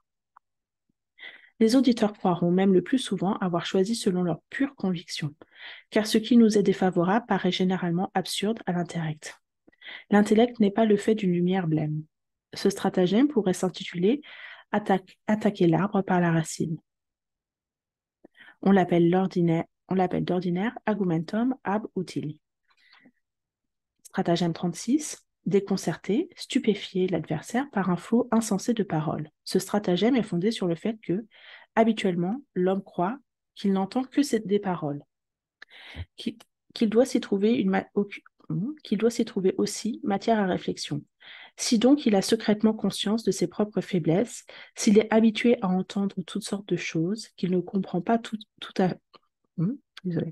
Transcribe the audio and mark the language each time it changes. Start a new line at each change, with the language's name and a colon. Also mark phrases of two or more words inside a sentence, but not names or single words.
French: Les auditeurs croiront même le plus souvent avoir choisi selon leur pure conviction, car ce qui nous est défavorable paraît généralement absurde à l'intellect. L'intellect n'est pas le fait d'une lumière blême. Ce stratagème pourrait s'intituler « Attaquer l'arbre par la racine ». On l'appelle d'ordinaire
Latin: argumentum ab utili.
French: Stratagème 36. Déconcerter, stupéfier l'adversaire par un flot insensé de paroles. Ce stratagème est fondé sur le fait que, habituellement, l'homme croit qu'il n'entend que des paroles, qu'il doit s'y trouver aussi matière à réflexion. Si donc il a secrètement conscience de ses propres faiblesses, s'il est habitué à entendre toutes sortes de choses qu'il ne comprend pas tout à Désolée.